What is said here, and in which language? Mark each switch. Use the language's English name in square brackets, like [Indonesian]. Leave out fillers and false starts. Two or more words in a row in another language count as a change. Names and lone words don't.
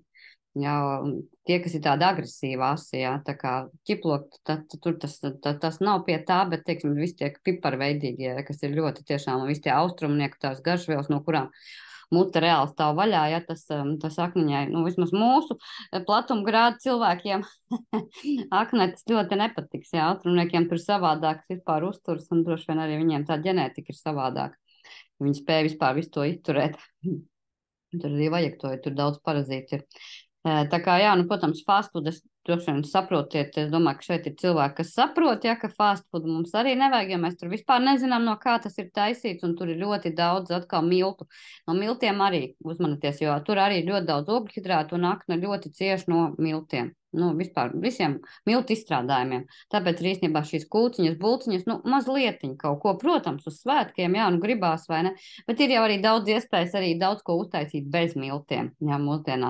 [Latvian] Jā, tie, kas ir tādi agresīvi asi, jā, tā kā ķiplok, tur tas nav pie tā, bet, teiksim, visi tie piparveidīgi, kas ir ļoti tiešām, un visi tie austrumnieku tās garšvielas, no kurām mute reāli stāv vaļā, ja tas akniņai, vismaz mūsu platumgrādu cilvēkiem aknē tas ļoti nepatiks, jā, austrumniekiem tur savādāks vispār uzturs, un droši vien arī viņiem tā ģenētika ir savādāka. Viņi spēja vispār visu to izturēt. Tur arī vajag to, ja tur daudz parazīti ir. Tā kā, jā, protams, [English] fast food [Latvian] es droši vien saprotiet, es domāju, ka šeit ir cilvēki, kas saprot, ja, ka [English] fast food [Latvian] mums arī nevajag, jo mēs tur vispār nezinām, no kā tas ir taisīts, un tur ir ļoti daudz atkal miltu. No miltiem arī uzmanieties, jo tur arī ļoti daudz ogļhidrātu un akna ļoti cieši no miltiem. Nu, vispār visiem miltu izstrādājumiem. Tāpēc ir īstenībā šīs kūciņas, bulciņas, nu, mazlietiņ kaut ko, protams, uz svētkiem, jā, nu gribās vai ne, bet ir jau arī daudz iespējas arī daudz ko uztaisīt bez miltiem, jā, mūsdienās.